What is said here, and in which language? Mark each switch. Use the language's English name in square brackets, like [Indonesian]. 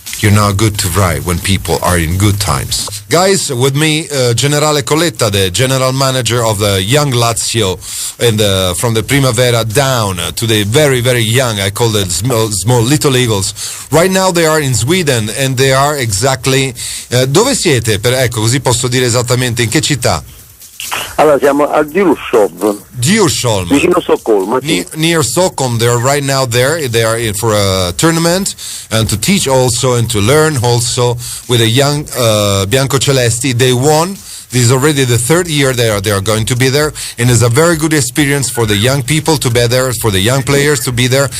[English] You're not good to write when people are in good times. Guys, with me, Generale Coletta, the general manager of the young Lazio, and from the Primavera down to the very, very young, I call them small little Eagles. Right now they are in Sweden, and they are exactly... [Italian] dove siete? Ecco, così posso dire esattamente in che città. Allora siamo a Djursholm, vicino Stoccolma. [English] Near Stockholm. They're right now there. They are in for a tournament and to teach also and to learn also with a young Biancocelesti. They won. This is already the 3rd year they are going to be there, and it's a very good experience for the young people to be there, for the young players to be there.